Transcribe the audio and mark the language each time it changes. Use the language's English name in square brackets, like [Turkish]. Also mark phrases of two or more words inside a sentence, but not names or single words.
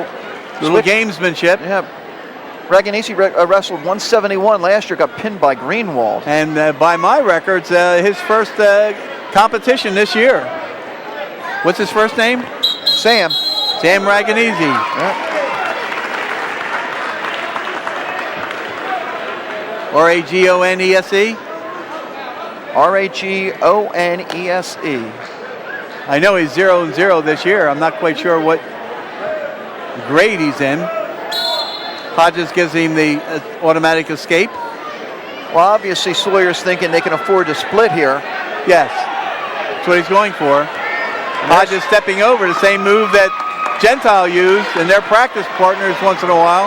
[English] gamesmanship. Yeah. Raganisi wrestled 171 last year, got pinned by Greenwald. And by my records, his first competition this year. What's his first name? Sam. Sam Raganisi. Yeah. R-A-G-O-N-E-S-E? R-A-G-O-N-E-S-E. I know he's 0-0 this year. I'm not quite sure what grade he's in. Hodges gives him the automatic escape. Well, obviously Sawyer's thinking they can afford to split here. Yes, that's what he's going for. Hodges stepping over, the same move that Gentile used and their practice partners once in a while.